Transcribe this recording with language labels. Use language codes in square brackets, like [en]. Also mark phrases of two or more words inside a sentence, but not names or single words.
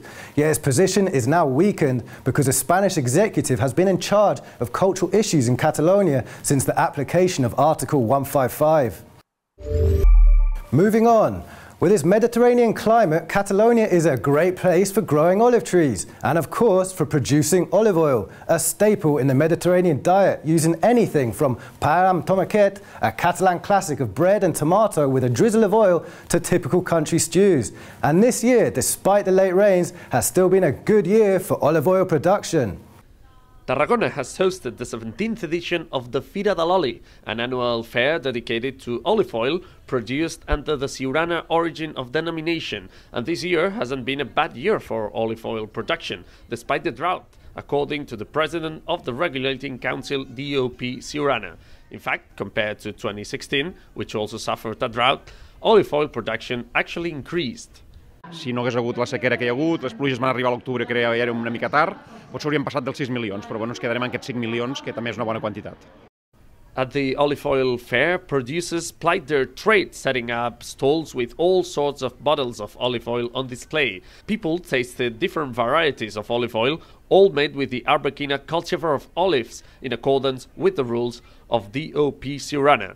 [en] Yet its position is now weakened because the Spanish executive has been in charge of cultural issues in Catalonia since the application of Article 155. Moving on. With its Mediterranean climate, Catalonia is a great place for growing olive trees and, of course, for producing olive oil, a staple in the Mediterranean diet, using anything from [ca] pa amb tomàquet, [en] a Catalan classic of bread and tomato with a drizzle of oil, to typical country stews. And this year, despite the late rains, has still been a good year for olive oil production. Tarragona has hosted the 17th edition of the Fira de l'Oli, an annual fair dedicated to olive oil produced under the Siurana origin of denomination, and this year hasn't been a bad year for olive oil production, despite the drought, according to the president of the Regulating Council, DOP Ciurana. In fact, compared to 2016, which also suffered a drought, olive oil production actually increased. [ca] Si no hagués hagut la sequera que hi ha hagut, les pluges van arribar a l'octubre, que ja era una mica tard, potser hauríem passat dels 6 milions, però bueno, ens quedarem en aquests 5 milions, que també és una bona quantitat. [en] At the olive oil fair, producers plied their trade, setting up stalls with all sorts of bottles of olive oil on display. People tasted different varieties of olive oil, all made with the Arbequina cultivar of olives, in accordance with the rules of DOP Ciurana.